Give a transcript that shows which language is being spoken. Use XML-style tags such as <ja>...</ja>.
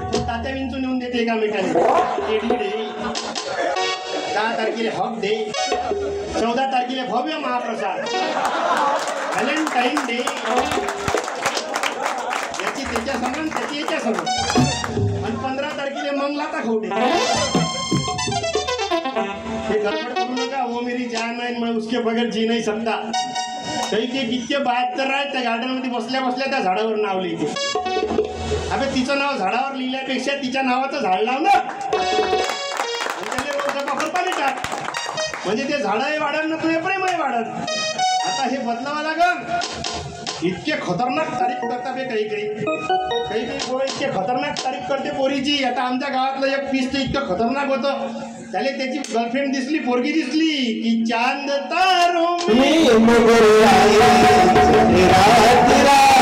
<mr>तात्या विंचू नेऊन देते एकामेकाने टेडी डे. 10 तारखेला हॉक डे, 14 तारखेला भव्य महाप्रसाद, व्हॅलेंटाईन डे. याची त्याच्या समान त्याची याच्या समान. आणि 15 तारखेला मंगलाता खाऊ डे. हे गडबड करू नका.</mr> <hi>वो मेरी जान है, मैं उसके बगैर जी नहीं सकता.</hi> <mr>काही ते कितके 72 आहेत त्या गार्डनमध्ये बसल्या बसल्या त्या झाडावर नाव लिहिते. अबे तिचं नाव झाडावर लिहिल्यापेक्षा तिच्या नावाचं झाड लाव ना. त्याला रोज पाणी टाक. म्हणजे ते झाडही वाढत ना तुझे प्रेमही वाढत. आता हे बदलावं लागल. इतके खतरनाक तारीफ करतात हे काही पोरं इतके खतरनाक तारीफ करते पोरीची. आता आमच्या गावातलं एक पीस तर इतकं खतरनाक होतं. त्याला त्याची गर्लफ्रेंड दिसली, पोरगी दिसली की</mr> <hi>चांद तारो चांद तारों में नजर आए चेहरा तेरा.</hi>